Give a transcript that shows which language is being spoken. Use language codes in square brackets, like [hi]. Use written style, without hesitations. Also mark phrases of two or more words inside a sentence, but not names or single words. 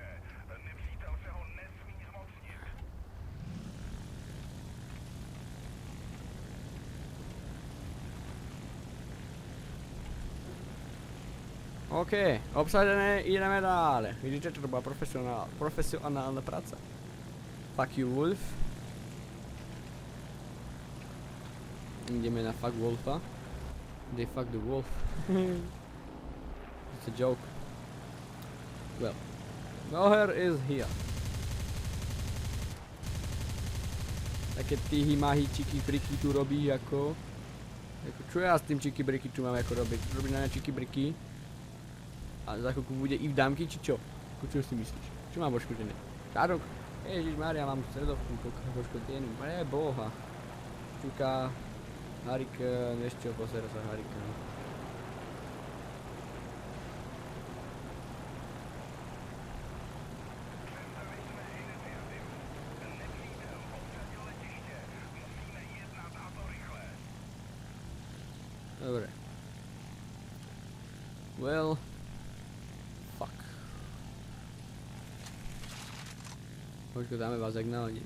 [cs] Nepřítel se ho nesmí zmocnit. [sk] OK, obsadené, ideme dále. Vidíte, to bola profesionálna práca. [en] Fuck you, Wolf. [sk] Ideme na fuck Wolfa. [en] They fuck the wolf. It's a joke. Well, Noher is here. [sk] Také tyhy mahy čiky briky tu robí ako čo ja s tým čiky briky tu mám ako robiť? Robiť na čiky briky. A za chvíľku bude i v dámky, či čo? Čo si myslíš? Čo mám poškodené? Šárok? Ježišmária, mám stredovku poškodenú. Preboha. Čuka. Harik, vieš čo, posera sa Harika. Dobre. [en] Well. Fuck. [sk] Počko, dáme vás jak na hodinu.